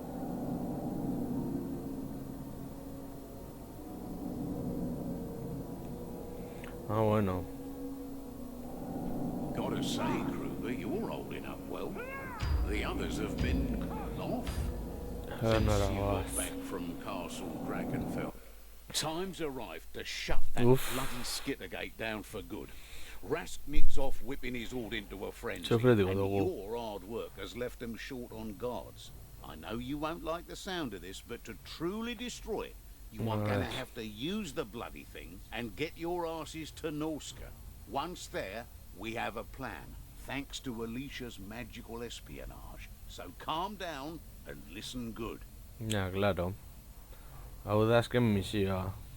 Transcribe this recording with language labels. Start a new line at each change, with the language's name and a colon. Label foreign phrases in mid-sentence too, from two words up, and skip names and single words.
Spanish: Ah, bueno.
English: Gotta say, Kruger, you're holding up well. The others have been off since you got back from Castle Dragonfell. Time's arrived to shut that bloody Skittergate down for good. Rasknik's off whipping his horde into a frenzy, and your hard work has left them short on guards. I know you won't like the sound of this, but to truly destroy it, you are going to have to use the bloody thing and get your asses to Norska. Once there, we have a plan, thanks to Alicia's magical espionage. So calm down and listen good.
Spanish: Ja, claro.
Basque: Hau da azken misioa.